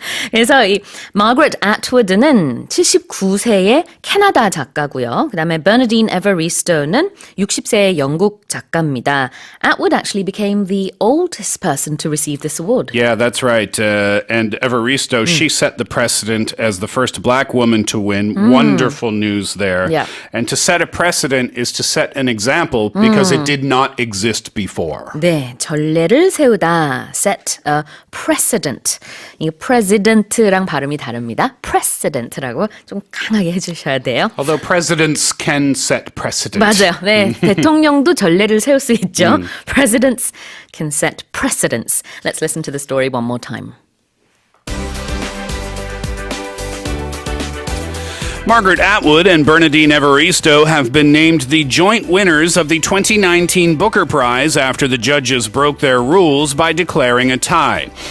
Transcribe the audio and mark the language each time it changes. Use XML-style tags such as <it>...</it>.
<ko>그래서 이 Margaret Atwood는 79세의 캐나다 작가고요. 그다음에 Bernardine Evaristo는 60세의 영국 작가입니다.</ko> <en>Atwood actually became the oldest person to receive this award. Yeah, that's right. And Evaristo, she set the precedent as the first black woman to win. Wonderful news there. Yeah. And to set a precedent is to set an example because it did not exist before.</en> <ko>네, 전례를 세우다.</ko> <en>Set a precedent.</en> <ko>이 president랑 발음이 다릅니다. precedent라고 좀 강하게 해주셔야 돼요.</ko> <en>Although presidents can set precedent.</en> <ko>맞아요. 네, 대통령도 전례를 세울 수 있죠.</ko> <en>Presidents can set precedents. Let's listen to the story one more time. Margaret Atwood and Bernardine Evaristo have been named the joint winners of the 2019 Booker Prize after the judges broke their rules by declaring a tie.</en>